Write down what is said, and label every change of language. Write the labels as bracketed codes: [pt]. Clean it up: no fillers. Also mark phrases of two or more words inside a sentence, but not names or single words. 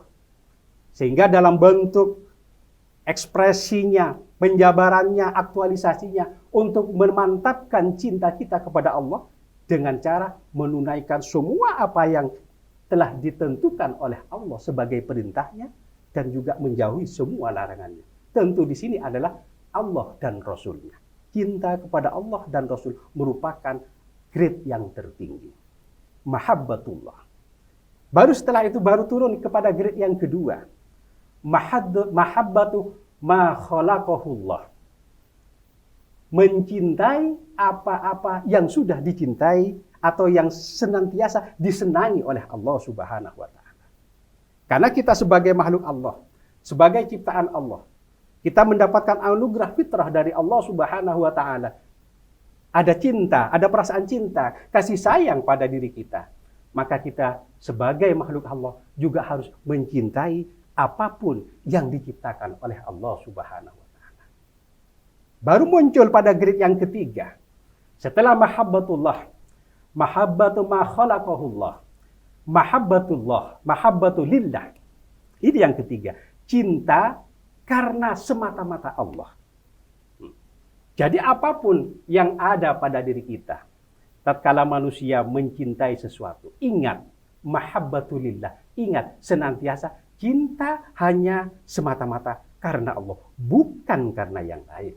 [id] Sehingga dalam bentuk ekspresinya, penjabarannya, aktualisasinya untuk memantapkan cinta kita kepada Allah dengan cara menunaikan semua apa yang telah ditentukan oleh Allah sebagai perintahnya dan juga menjauhi semua larangannya. Tentu di sini adalah Allah dan Rasulnya. Cinta kepada Allah dan Rasul merupakan grade yang tertinggi. Mahabbatullah. Baru setelah itu baru turun kepada grade yang kedua. [ar] محبة ما خلقه الله. [id] Mencintai apa-apa yang sudah dicintai atau yang senantiasa disenangi oleh Allah [ar] سبحانه وتعالى. [id] Karena kita sebagai makhluk Allah, sebagai ciptaan Allah, kita mendapatkan anugerah fitrah dari Allah [ar] سبحانه وتعالى. [id] Ada cinta, ada perasaan cinta, kasih sayang pada diri kita. Maka kita sebagai makhluk Allah juga harus mencintai apapun yang diciptakan oleh Allah [ar] سبحانه وتعالى. [id] Baru muncul pada grade yang ketiga. [ar] Setelah محبة الله، محبة ما خلقه الله، محبة لله. [id] Ini yang ketiga, cinta karena semata-mata Allah. Jadi apapun yang ada pada diri kita, tatkala manusia mencintai sesuatu, ingat mahabbatulillah, ingat senantiasa cinta hanya semata-mata karena Allah, bukan karena yang lain.